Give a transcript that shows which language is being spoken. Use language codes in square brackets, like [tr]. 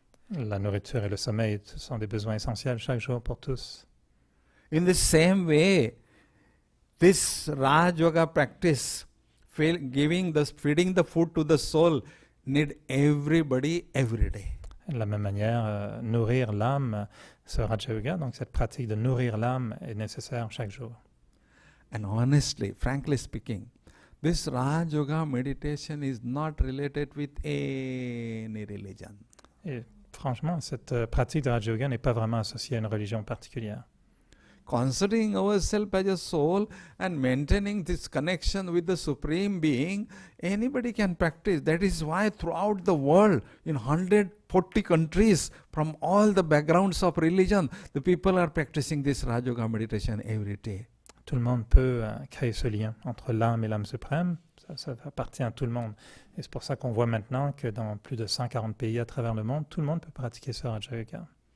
[fr] La nourriture et le sommeil sont des besoins essentiels chaque jour pour tous. [en] In the same way, this Raj Yoga practice, feeding the food to the soul, need everybody every day. [fr] De la même manière, nourrir l'âme, ce Raja Yoga, donc cette pratique de nourrir l'âme est nécessaire chaque jour. [en] And honestly, frankly speaking, this Raj Yoga meditation is not related with any religion. [fr] Et franchement, cette pratique de Raja Yoga n'est pas vraiment associée à une religion particulière. [en] Considering ourselves as a soul and maintaining this connection with the Supreme Being, anybody can practice. That is why throughout the world, in 140 countries, from all the backgrounds of religion, the people are practicing this Raj Yoga meditation every day. [fr] Tout le monde peut créer ce lien entre l'âme et l'âme suprême. Ça Ça appartient à tout le monde. Et c'est pour ça qu'on voit maintenant que dans plus de 140 pays à travers le monde, tout le monde peut pratiquer ce Raja Yoga.